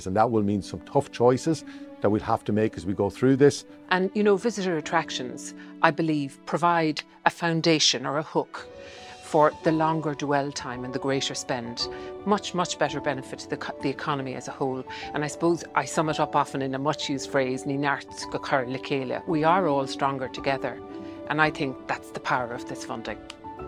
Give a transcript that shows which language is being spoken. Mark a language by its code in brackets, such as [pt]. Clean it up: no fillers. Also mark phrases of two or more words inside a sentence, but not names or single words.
[en] And that will mean some tough choices that we'll have to make as we go through this. And visitor attractions, I believe, provide a foundation or a hook for the longer dwell time and the greater spend. Much, much better benefit to the economy as a whole. And I suppose I sum it up often in a much used phrase, [ga] Ní neart go cur le chéile. [en] We are all stronger together. And I think that's the power of this funding.